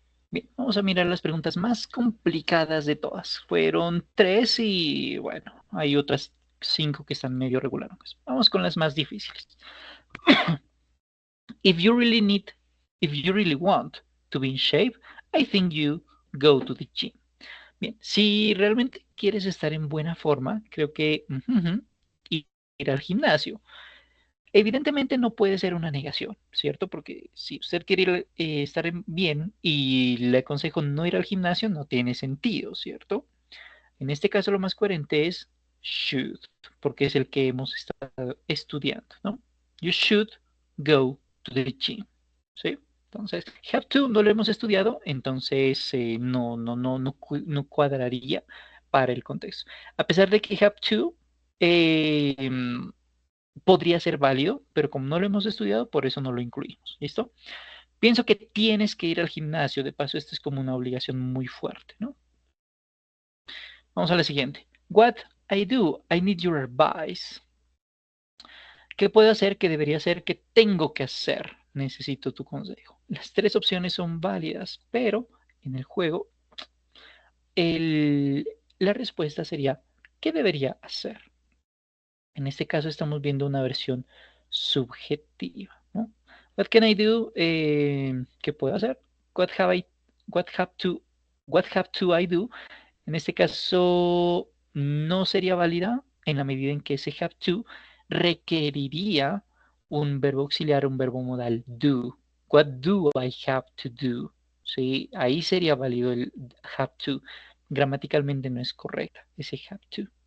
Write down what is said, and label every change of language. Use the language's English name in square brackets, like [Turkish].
[Spanish] Bien, vamos a mirar las preguntas más complicadas de todas. Fueron tres y bueno, hay otras cinco que están medio regulares. Vamos con las más difíciles. [English] If you really need, if you really want to be in shape, I think you go to the gym. [Spanish] Bien, si realmente quieres estar en buena forma, creo que ir al gimnasio. Evidentemente no puede ser una negación, ¿cierto? Porque si usted quiere estar bien y le aconsejo no ir al gimnasio, no tiene sentido, ¿cierto? En este caso lo más coherente es should, porque es el que hemos estado estudiando, ¿no? [English] You should go to the gym, [Spanish] ¿sí? Entonces, have to no lo hemos estudiado, entonces no cuadraría para el contexto. A pesar de que have to eh, podría ser válido, pero como no lo hemos estudiado, por eso no lo incluimos. ¿Listo? Pienso que tienes que ir al gimnasio. De paso, esto es como una obligación muy fuerte, ¿no? Vamos a la siguiente. [English] What I do, I need your advice. [Spanish] ¿Qué puedo hacer? ¿Qué debería hacer? ¿Qué tengo que hacer? Necesito tu consejo. Las tres opciones son válidas, pero en el juego el- la respuesta sería ¿qué debería hacer? En este caso estamos viendo una versión subjetiva, ¿no? [English] What can I do? [Spanish] ¿Qué puedo hacer? [English] What have I, what have to, what have to I do? [Spanish] En este caso no sería válida en la medida en que ese have to requeriría un verbo auxiliar, un verbo modal do. [English] What do I have to do? [Spanish] Sí, ahí sería válido el [English] have to. [Spanish] Gramaticalmente no es correcta ese have to.